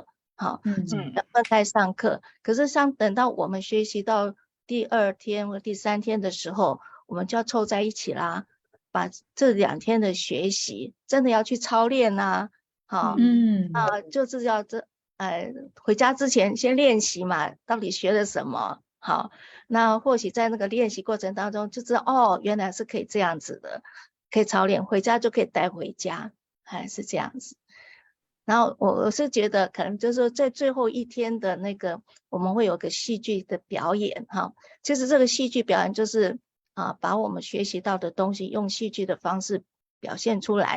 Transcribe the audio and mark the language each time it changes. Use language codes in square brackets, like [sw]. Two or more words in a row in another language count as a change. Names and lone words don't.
[zh] 分開上課，可是等到我們學習到第2天或第3天的時候，我們就要湊在一起啦，把這2天的學習真的要去操練就是要回家之前先練習嘛，到底學了什麼， 好，那或许在那个练习过程当中就知道，哦，原来是可以这样子的，可以操练，回家就可以带回家，还是这样子。然后我是觉得可能就是说在最后一天的那个我们会有个戏剧的表演哈，其实这个戏剧表演就是把我们学习到的东西用戏剧的方式表现出来。